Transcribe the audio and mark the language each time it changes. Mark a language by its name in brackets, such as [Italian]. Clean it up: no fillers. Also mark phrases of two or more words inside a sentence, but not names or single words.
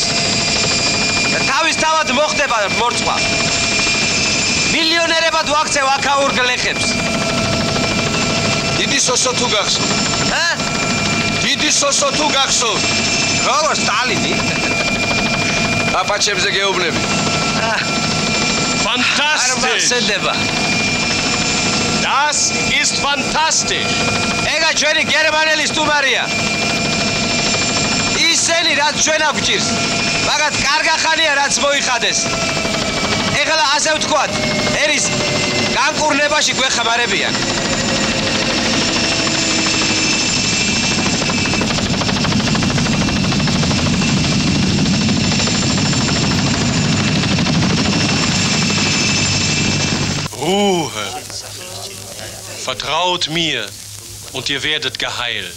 [Georgian] და თავისთავად მოხდება მორწყვა. მილიონერებად ვაქცევ აქაურ გლეხებს. დიდი სოსო თუ გახსოვ? დიდი სოსო თუ გახსოვ? როგორ სტალინი? აპაჩებზე გეუბნები. [German] Fantastisch! Das ist fantastisch! [Georgian] Ega ჩვენი გერმანელი სტუმარია. ისინი რაც ჩვენ აგვჭირს, მაგათ კარგახანია რაც მოიხადეს. ეხლა ასე ვთქვათ, ერის განკურნებაში გვეხმარებიან. [German] Ruhe. Vertraut mir und ihr werdet geheilt.